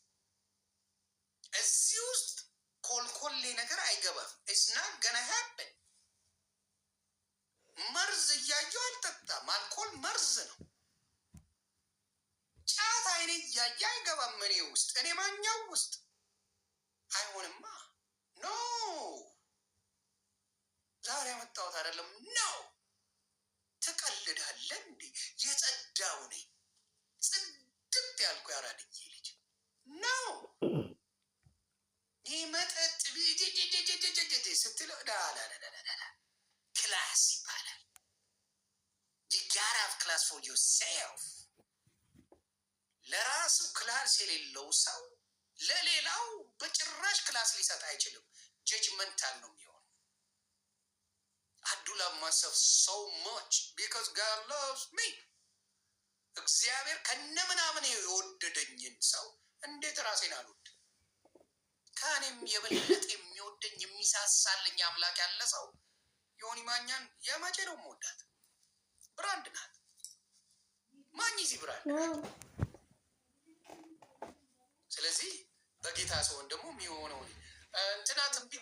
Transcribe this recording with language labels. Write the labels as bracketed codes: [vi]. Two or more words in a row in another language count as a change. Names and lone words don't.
[am] እዚህ ውስጥ ኮልኮሌ ነገር አይገባም። [en] it's not gonna happen። [am] መርዝ እያየሁ አልጠጣም። አልኮል መርዝ ነው። ጫት አይኔ እያየ አይገባም እኔ ውስጥ። እኔ ማኛው ውስጥ አይሆንማ። ኖ ዛሬ ያመጣሁት አይደለም። ኖ ትቀልዳለህ እንዴ? የጸዳው ነኝ ጽድት ያልኩ ያራድዬ ልጅ ነው። ይህ መጠጥ ስትለው ክላስ ይባላል። [en] you gotta have class for yourself። [am] ለራሱ ክላስ የሌለው ሰው ለሌላው በጭራሽ ክላስ ሊሰጥ አይችልም። ጀጅመንታል ነው የሚሆነው። [en] I do love myself so much because God loves me። [am] እግዚአብሔር ከነምናምን የወደደኝን ሰው እንዴት ራሴን አልወድ? ከእኔም የበለጠ የሚወደኝ የሚሳሳልኝ አምላክ ያለ ሰው ዮኒ ማኛን የመቼ ነው የምወዳት? ብራንድ ናት። ማኝ [en] the brand [am] ናት። ስለዚህ በጌታ ሰውን ደግሞ የሚሆነው እንትና ትንቢት